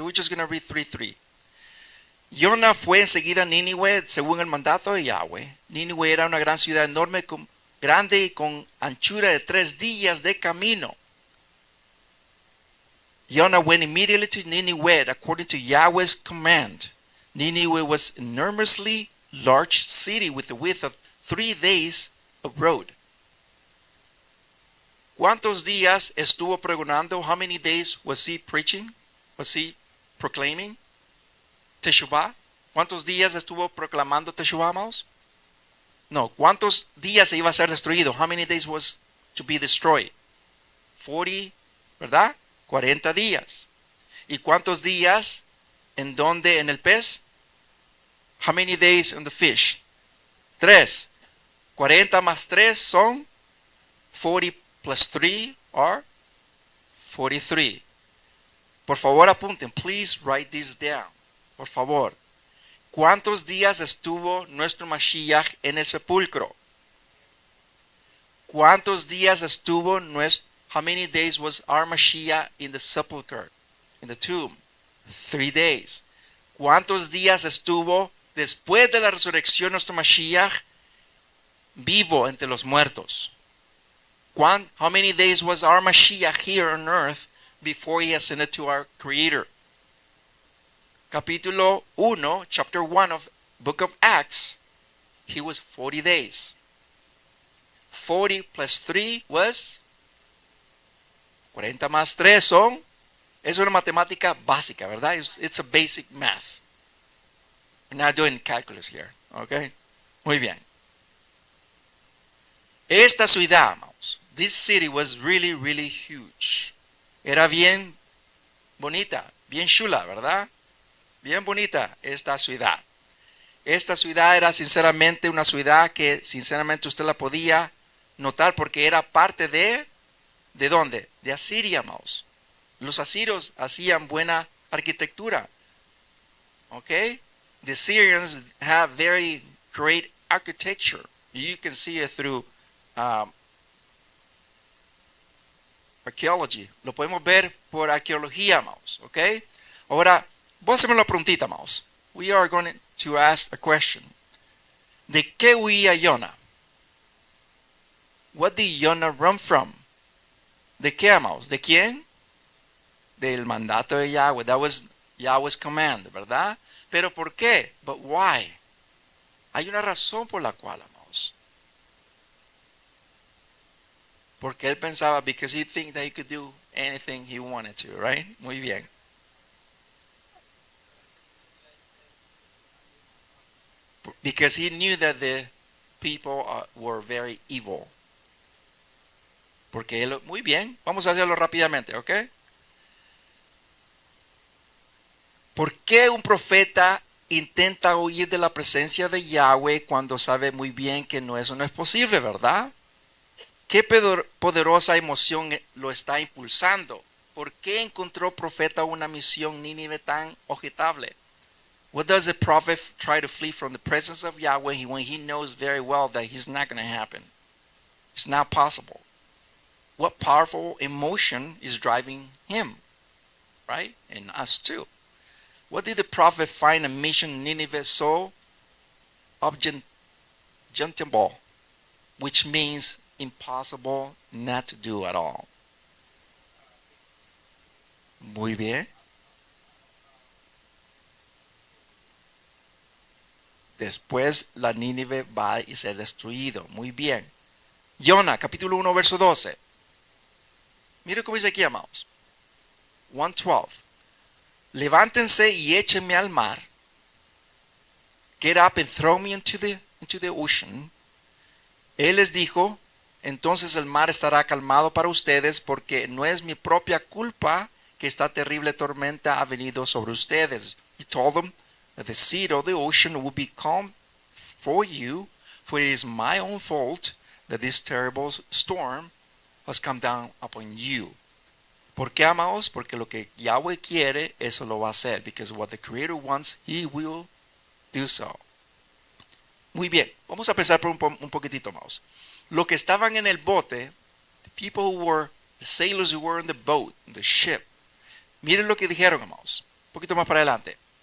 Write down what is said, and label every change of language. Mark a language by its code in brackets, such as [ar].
[en] We're just going to read 3:3. [es] Jonah fue enseguida a Nínive según el mandato de Yahweh. Nínive era una gran ciudad enorme, grande y con anchura de 3 días de camino. [en] Jonah went immediately to Nineveh according to Yahweh's command. Nineveh was an enormously large city with a width of 3 days of road. [es] ¿Cuántos días estuvo pregonando? [en] How many days was he preaching? Was he proclaiming? Teshuvah. [es] ¿Cuántos días estuvo proclamando Teshuvah, amados? No, ¿cuántos días se iba a ser destruido? [en] How many days was to be destroyed? [es] 40, ¿verdad? 40 días. ¿Y cuántos días en donde en el pez? [en] How many days in the fish? [es] 3. 40 más 3 son [en] 40 plus 3 are 43. [es] Por favor, apunten. [en] Please write this down. [es] Por favor. ¿Cuántos días estuvo nuestro Mashiach en el sepulcro? ¿Cuántos días estuvo [en] how many days was our Mashiach in the sepulchre, in the tomb? 3 days. [es] ¿Cuántos días estuvo después de la resurrección nuestro Mashiach vivo entre los muertos? [en] How many days was our Mashiach here on earth before he ascended to our Creator? [es] Capítulo 1, [en] chapter 1 of book of Acts, he was 40 days. 40 plus 3 was [es] 40 más 3 son, es una matemática básica, ¿verdad? [en] It's a basic math. We're not doing calculus here, okay? [es] Muy bien. Esta ciudad, amados, [en] this city was really, really huge. [es] Era bien bonita, bien chula, ¿verdad? Bien bonita esta ciudad. Esta ciudad era sinceramente una ciudad que sinceramente usted la podía notar porque era parte ¿de dónde? De Asiria, amados. Los asirios hacían buena arquitectura. ¿Ok? [en] the Syrians have very great architecture. You can see it through um, archaeology. [es] Lo podemos ver por arqueología, amados. ¿Ok? Ahora, vos hacemos la preguntita, amados. [en] We are going to ask a question. [es] ¿De qué huía Jonah? [en] What did Jonah run from? [es] ¿De qué, amados? ¿De quién? Del mandato de Yahweh. [en] That was Yahweh's command, [es] ¿verdad? ¿Pero por qué? [en] But why? [es] Hay una razón por la cual, amados. Porque él pensaba, [en] because he think that he could do anything he wanted to, right? [es] Muy bien. [en] Because he knew that the people were very evil. [es] Porque él, muy bien, vamos a hacerlo rápidamente, ¿ok? ¿Por qué un profeta intenta huir de la presencia de Yahweh cuando sabe muy bien que eso no es posible, verdad? ¿Qué poderosa emoción lo está impulsando? ¿Por qué encontró profeta una misión Nínive tan objetable? [en] What does the prophet try to flee from the presence of Yahweh when he knows very well that it's not going to happen? It's not possible. What powerful emotion is driving him, right? And us too. What did the prophet find a mission Nineveh so objectionable, which means impossible not to do at all? [es] Muy bien. Después la Nínive va y ser destruido. Muy bien. Jonah, capítulo 1, verso 12. Mire cómo dice aquí, amados. 1:12. Levántense y échenme al mar. [en] Get up and throw me into the ocean. [es] Él les dijo, entonces el mar estará calmado para ustedes, porque no es mi propia culpa que esta terrible tormenta ha venido sobre ustedes. [en] He told them that the sea or the ocean will be calm for you, for it is my own fault that this terrible storm has come down upon you. [es] ¿Por qué, amados? Porque lo que Yahweh quiere, eso lo va a hacer. [en] Because what the Creator wants, He will do so. [es] Muy bien, vamos a pensar por un poquitito, amados. Lo que estaban en el bote, [en] the people who were, the sailors who were in the boat, the ship. [es] Miren lo que dijeron, amados. Un poquito más para adelante.